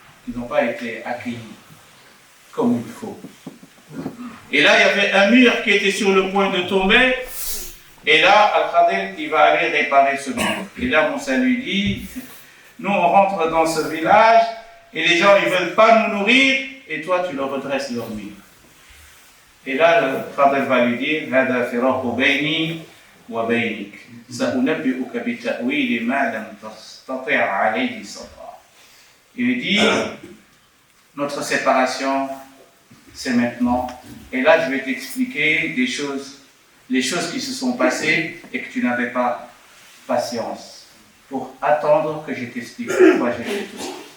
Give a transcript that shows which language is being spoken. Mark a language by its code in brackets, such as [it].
[fr] Ils n'ont pas été accueillis comme il faut. Et là, il y avait un mur qui était sur le point de tomber, et là, Al-Khadir, il va aller réparer ce mur. Et là, Moussa lui dit, nous, on rentre dans ce village, et les gens, ils ne veulent pas nous nourrir, et toi, tu leur redresses leur mur. Et là, le Khadir va lui dire, [ar] هذا فراق بيني وبينك سأنبئك بتأويل ما لم تستطع عليه صبرا. [fr] Il lui dit, notre séparation, c'est maintenant. Et là, je vais t'expliquer les choses qui se sont passées et que tu n'avais pas patience pour attendre que je t'explique pourquoi j'ai fait tout ça.